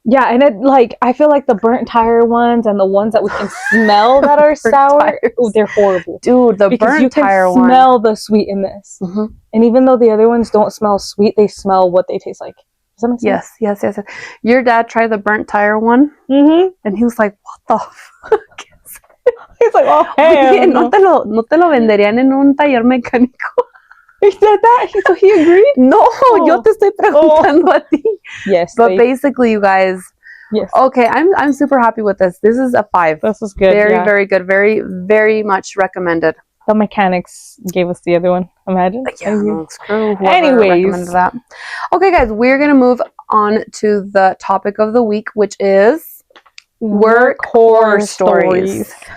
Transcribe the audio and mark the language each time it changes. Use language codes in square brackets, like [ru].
[en] Yeah, and it like I feel like the burnt tire ones and the ones that we can smell that are sour, they're horrible. Dude, the because burnt tire one. You can smell the sweet in this, and even though the other ones don't smell sweet, they smell what they taste like. Does that make sense? Yes. Your dad tried the burnt tire one, and he was like, "What the fuck?" He's like, "Oh, hey, [es] no te lo venderían en un taller mecánico." [en] He said that? So he agreed? [es] No, yo te estoy preguntando a ti. [en] Yes. But basically, you guys. Yes. Okay, I'm super happy with this. This is a 5. This is good. Very, very good. Very, very much recommended. The mechanics gave us the other one. Imagine. Yeah, no, screw whoever Anyways. recommended that. Okay, guys, we're going to move on to the topic of the week, which is work horror stories.